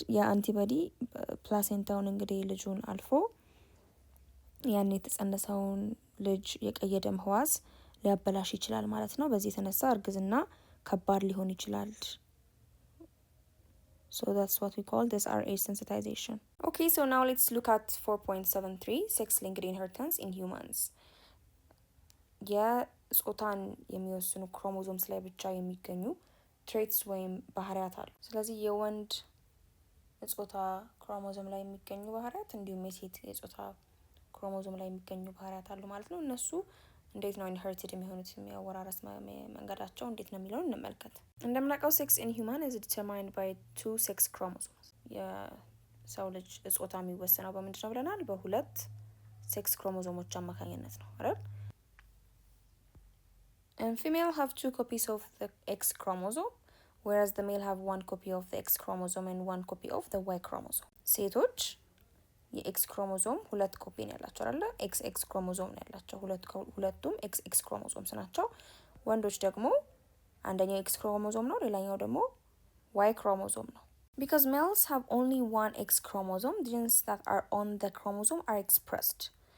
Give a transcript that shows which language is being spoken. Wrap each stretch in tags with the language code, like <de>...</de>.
<am>የአንቲቦዲ ፕላሴንታውን እንግዲህ ልጁን አልፎ ያን የተጸነሰውን ልጅ የቀይ ደም ሕዋስ ሊያበላሽ ይችላል ማለት ነው። በዚህ የተነሳ እርግዝና ከባድ ሊሆን ይችላል።</am> <en>so that's what we call this RH sensitization. okay so now let's look at 4.73 sex linked inheritance in humans.</en> <am>የጾታን የሚወስኑ ክሮሞዞምስ ላይ ብቻ የሚገኙ ትሬትስ ወይም ባህሪያት አሉ። ስለዚህ የወንድ ጾታ ክሮሞዞም ላይ የሚገኙ ባህሪያት እንዲሁም የሴት የጾታ ክሮሞዞም ላይ የሚገኙ ባህሪያት አሉ ማለት ነው። እነሱ እንዴት ነው ኢንሄሪትድ የሚሆኑት? የሚያወራረስ መንገዳቸው እንዴት ነው የሚለውን እንመልከት። እንደምናውቀው ሴክስ ኢን ሂውማን</am> <en>is determined by 2 sex chromosomes።</en> <am>የሰው ልጅ ጾታ የሚወሰነው በምንድን ነው ብለናል? በሁለት ሴክስ ክሮሞዞሞች አማካኝነት ነው አይደል?</am> <en>and female have 2 copies of the X chromosome whereas the male have 1 copy of the X chromosome and 1 copy of the Y chromosome.</en> <am>ሴቶች የኤክስ ክሮሞዞም 2 ኮፒ ነው ያላቸው አይደል? ኤክስ ክሮሞዞም ነው ያላቸው። ሁለቱም ኤክስ ክሮሞዞምስ ናቸው። ወንዶች ደግሞ አንደኛው ኤክስ ክሮሞዞም ነው፣ ሌላኛው ደግሞ Y chromosome ነው።</am> <en>Because males have only 1 X chromosome, the genes that are on the chromosome are expressed.</en>